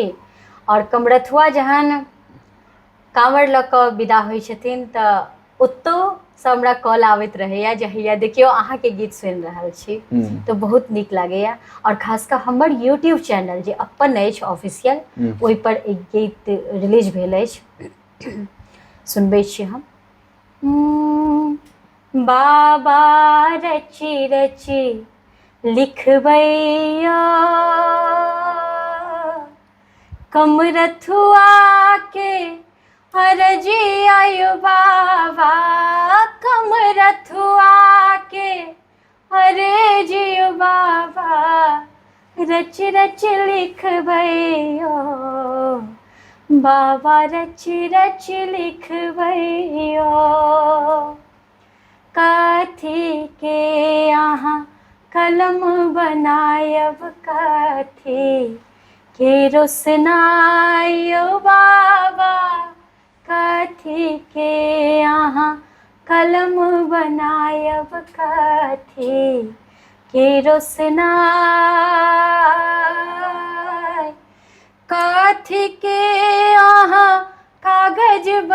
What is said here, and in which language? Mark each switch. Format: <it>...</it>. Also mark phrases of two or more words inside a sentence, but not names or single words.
<mai>और कमरथुआ जहन कांवर लऽ कऽ विदा होइ छथिन तऽ ओतौ से हमरा कॉल आबैत रहैया जे हैया देखियौ अहाँ के गीत सुनि रहल छी, तो बहुत नीक लागैया। और खासकर हमर</mai> <en>YouTube channel</en> <mai>जे अपन अछि ऑफिशियल, ओहि पर एक गीत रिलीज भेल अछि, सुनबै छी हम। बाबा रची रची लिखबैया कमरथुआ के हरजी आयु बाबा, कमरथुआ के हरे जियु बाबा, रच रच लिखबैया बाबा, रच रच लिखबैया। कथी के अहाँ कलम बनायब, कथी के रोशनाइयो बाबा, कथी के अहाँ कलम बनायब, कथी के रोशनाई, कथी के अहाँ कागज</mai>